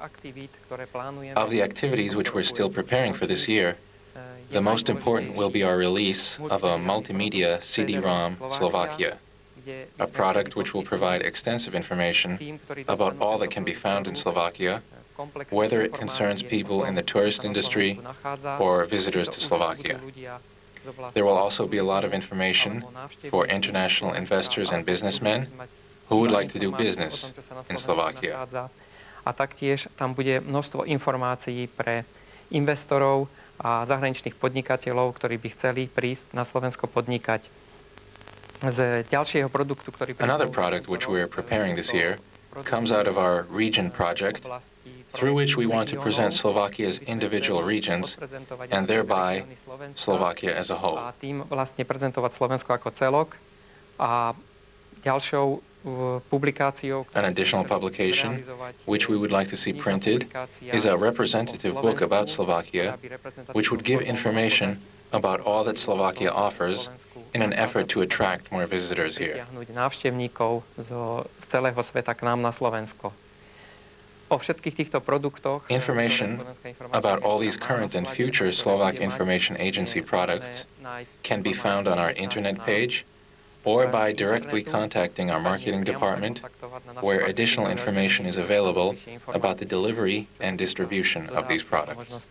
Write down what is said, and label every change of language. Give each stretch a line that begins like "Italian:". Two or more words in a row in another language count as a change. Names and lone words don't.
English: Of the activities which we're still preparing for this year, the most important will be our release of a multimedia CD-ROM Slovakia, a product which will provide extensive information about all that can be found in Slovakia, whether it concerns people in the tourist industry or visitors to Slovakia. There will also be a lot of information for international investors and businessmen who would like to do business in Slovakia.
Slovak: A taktiež tam bude množstvo informácií pre investorov a zahraničných podnikateľov, ktorí by chceli prísť na Slovensko podnikať. Z ďalšieho produktu, ktorý
English: Another product which we are preparing this year comes out of our region project, through which we want to present Slovakia's individual regions and thereby Slovakia as a whole.
Slovak: A tým vlastne prezentovať Slovensko ako celok. A ďalšou publikáciou,
English: an additional publication which we would like to see printed is a representative book about Slovakia, which would give information about all that Slovakia offers in an effort to attract more visitors here.
Slovak: Návštevníkov z celého sveta k nám na Slovensko. O všetkých týchto produktoch
English: information about all these current and future Slovak Information Agency products can be found on our internet page or by directly contacting our marketing department, where additional information is available about the delivery and distribution of these products.